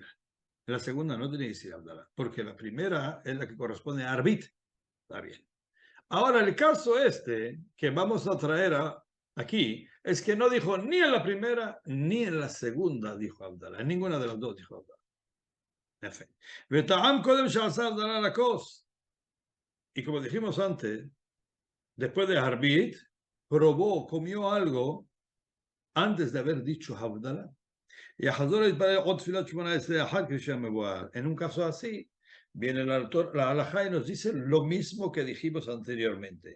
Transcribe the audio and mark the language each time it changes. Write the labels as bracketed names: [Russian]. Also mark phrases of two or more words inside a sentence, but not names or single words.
[Spanish] En la segunda no tenía que decir Havdalah, porque la primera es la que corresponde a Arbit. Está bien. Ahora, el caso que vamos a traer aquí es que no dijo ni en la primera ni en la segunda, dijo Havdalah. En ninguna de las dos dijo Havdalah. [Hebrew] וטעם קודם שעשה הבדלה לכוס. [Spanish] Y como dijimos antes, después de Arbit, probó, comió algo antes de haber dicho Havdalah. Y a Hazor en un caso así, viene la halajá y nos dice lo mismo que dijimos anteriormente.